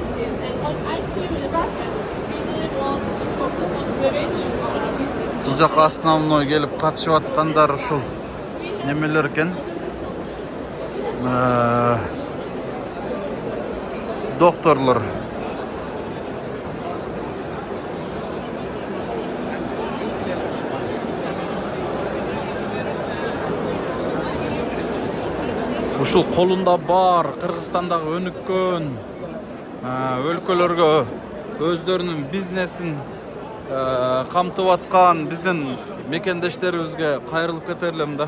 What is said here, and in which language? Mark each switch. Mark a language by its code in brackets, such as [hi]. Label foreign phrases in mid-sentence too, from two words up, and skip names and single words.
[en] skin, and on ICU department we really want to focus on prevention of this. [ky] жака основной келип катышып аткандар ушул немелер экен. Doktorlar. Ушул колунда бар Кыргызстандагы өнүккөн өлкөлөргө өздөрүнүн бизнесин камтып аткан биздин мекендештерибизге кайрылып кетерлим да.